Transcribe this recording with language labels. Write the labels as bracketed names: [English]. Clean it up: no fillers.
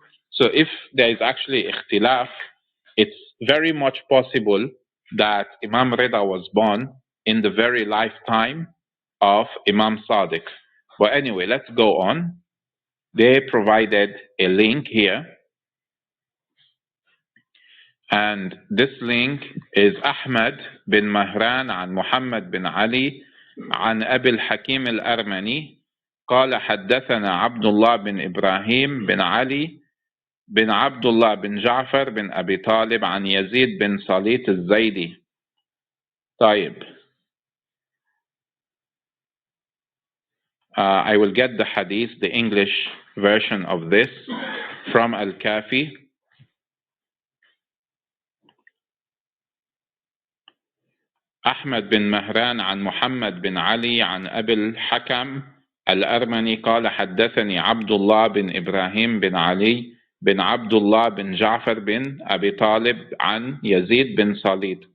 [English] So if there is actually ikhtilaf, it's very much possible that Imam Rida was born in the very lifetime of Imam Sadiq. But anyway, let's go on. They provided a link here. And this link is [Arabic] Ahmad bin Mahran عن محمد بن علي عن أبي الحكيم الأرمني قال حدثنا عبد الله بن إبراهيم بن علي بن عبد الله بن جعفر بن أبي طالب عن يزيد بن صليت الزيدي. طيب. [English] I will get the hadith, the English version of this from Al-Kafi. [Arabic] أحمد بن مهران عن محمد بن علي عن أبي الحكم الأرمني قال حدثني عبد الله بن إبراهيم بن علي بن عبد الله بن جعفر بن أبي طالب عن يزيد بن صليت.